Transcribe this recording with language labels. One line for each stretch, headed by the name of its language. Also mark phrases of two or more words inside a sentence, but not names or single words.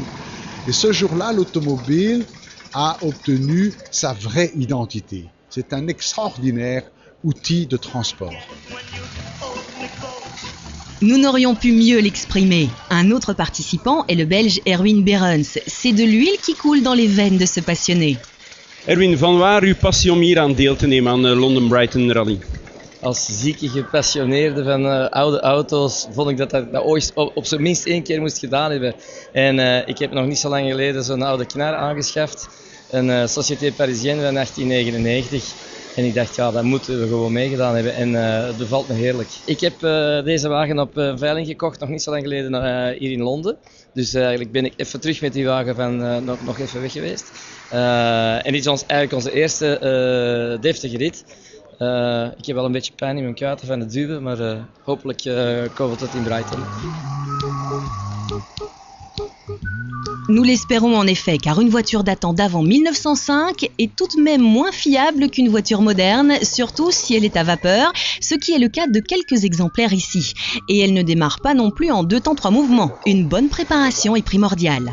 French: Et ce jour-là, l'automobile a obtenu sa vraie identité. C'est un extraordinaire outil de transport. Nous n'aurions pu mieux l'exprimer. Un autre participant est le Belge Erwin Berens. C'est de l'huile qui coule dans les veines de ce passionné.
Dutch: Erwin, vanwaar uw passie om hier aan deel te nemen aan de London Brighton Rally? Als zieke gepassioneerde van oude auto's vond ik dat ooit op zijn minst 1 keer moest gedaan hebben. En ik heb nog niet zo lang geleden zo'n oude knar aangeschaft. Een Société Parisienne van 1899. En ik dacht, ja, dat moeten we gewoon meegedaan hebben en dat bevalt me heerlijk. Ik heb deze wagen op veiling gekocht, nog niet zo lang geleden hier in Londen. Dus eigenlijk ben ik even terug met die wagen van nog even weg geweest. En dit is eigenlijk onze eerste deftige rit. Ik heb wel een beetje pijn in mijn kuiten van het duwen, maar hopelijk komen we tot in Brighton.
French: Nous l'espérons en effet, car une voiture datant d'avant 1905 est tout de même moins fiable qu'une voiture moderne, surtout si elle est à vapeur, ce qui est le cas de quelques exemplaires ici. Et elle ne démarre pas non plus en 2 temps 3 mouvements. Une bonne préparation est primordiale.